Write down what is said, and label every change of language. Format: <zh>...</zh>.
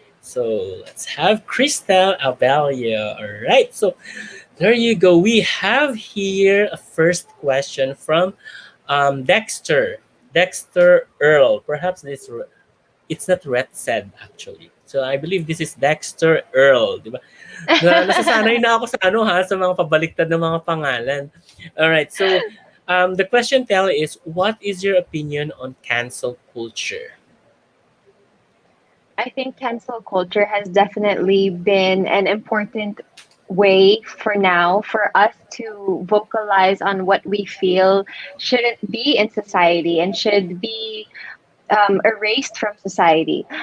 <en>So, let's have Christelle Abello. All right, so there you go. We have here a first question from Dexter. Dexter Earl. Perhaps it's not Red said actually. So I believe this is Dexter Earl,</en> <tl>di ba? Nasasanay na ako sa ano ha, sa mga pabaliktad ng mga pangalan.</tl> <en>All right. So The question, Tell, is what is your opinion on cancel culture? I think cancel culture has definitely been an important way for now for us to vocalize on what we feel shouldn't be in society and should be erased from society.</en>